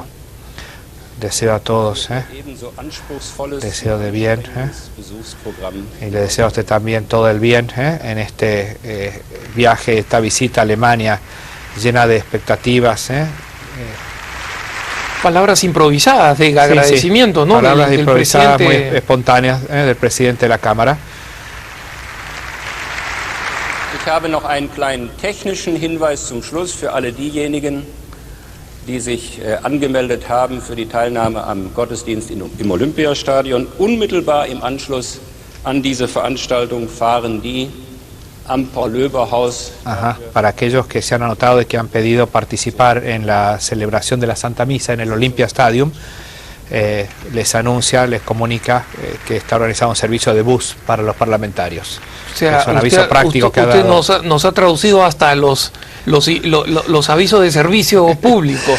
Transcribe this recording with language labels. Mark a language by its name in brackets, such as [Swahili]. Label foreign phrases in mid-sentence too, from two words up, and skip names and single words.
[Spanish] Deseo a todos deseo de bien, y le deseo a usted también todo el bien en este viaje, esta visita a Alemania llena de expectativas. Palabras improvisadas de agradecimiento, sí. ¿no? Palabras improvisadas muy espontáneas del presidente de la Cámara. [German] Ich habe noch einen kleinen technischen Hinweis zum Schluss für alle diejenigen, die sich angemeldet haben für die Teilnahme am Gottesdienst im Olympiastadion. Unmittelbar im Anschluss an diese Veranstaltung fahren die am Paul-Löber-Haus. [Spanish] Para aquellos que se han anotado y que han pedido participar en la celebración de la Santa Misa en el Olympia Stadium, les anuncia, les comunica que está organizado un servicio de bus para los parlamentarios. O sea, es un aviso práctico que ha dado. Usted nos ha traducido hasta los avisos de servicio público.